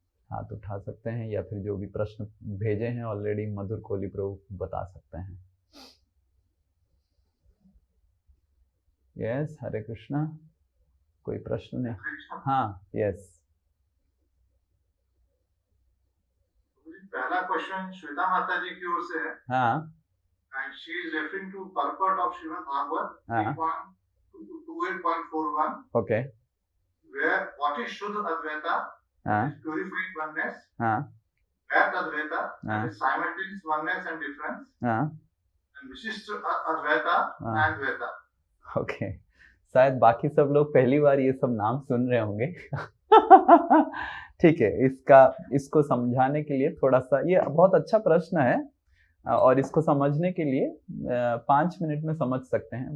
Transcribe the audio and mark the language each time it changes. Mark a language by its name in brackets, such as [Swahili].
[Hindi] हाथ उठा सकते हैं या फिर जो भी प्रश्न भेजे हैं ऑलरेडी मधुर कोली प्रभु बता सकते हैं। यस, हरे कृष्णा। कोई प्रश्न नहीं? हाँ, यस। पहला क्वेश्चन श्वेता माता जी की ओर से है। हाँ। [English] And she is referring to purport of Srimad Bhagavad 3.28.41. Okay. Where what is Shuddha Advaita? Is purified oneness. Vyat Advaita is simultaneous oneness and difference. And Vishishta Advaita and Dvaita. Okay. [Hindi] शायद बाकी सब लोग पहली बार ये सब नाम सुन रहे होंगे। ठीक है, इसको समझाने के लिए थोड़ा सा, ये बहुत अच्छा प्रश्न है और इसको समझने के लिए 5 मिनट में समझ सकते हैं।